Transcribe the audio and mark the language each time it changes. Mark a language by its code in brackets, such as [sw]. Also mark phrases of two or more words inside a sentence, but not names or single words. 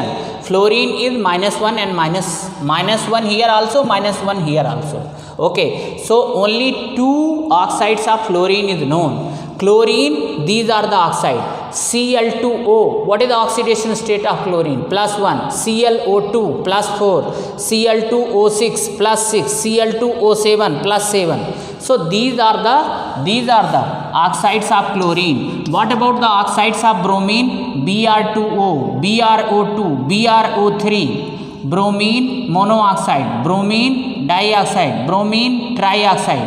[en] Fluorine is -1 and -1 here also, -1 here also. Okay. So only 2 oxides of fluorine is known. Chlorine, these are the oxide. Cl2O, what is the oxidation state of chlorine? +1. ClO2 +4. Cl2O6 +6. Cl2O7 +7. So these are the oxides of chlorine. What about the oxides of bromine? Br2O, BrO2, BrO3, bromine monoxide, bromine dioxide, bromine trioxide.